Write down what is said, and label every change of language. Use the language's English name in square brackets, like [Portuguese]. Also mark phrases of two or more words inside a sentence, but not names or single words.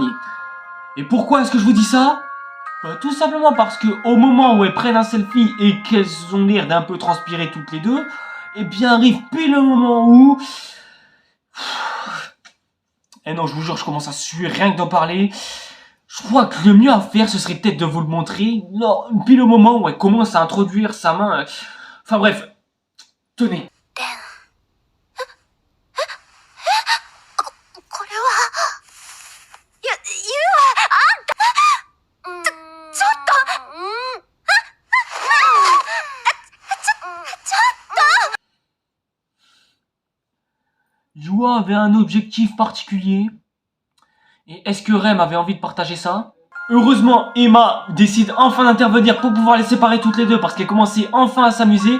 [French] Et pourquoi est-ce que je vous dis ça? Tout simplement parce que au moment où elles prennent un selfie et qu'elles ont l'air d'un peu transpirer toutes les deux, eh bien arrive pile le moment où... Eh non, je vous jure, je commence à suer rien que d'en parler. Je crois que le mieux à faire, ce serait peut-être de vous le montrer. Non, puis le moment où elle commence à introduire sa main. Enfin bref, tenez. [Japanese] これはゆあんたちょっと [French] Yua avait un objectif particulier. Et est-ce que Rem avait envie de partager ça? Heureusement, Emma décide enfin d'intervenir pour pouvoir les séparer toutes les deux parce qu'elle commençait enfin à s'amuser.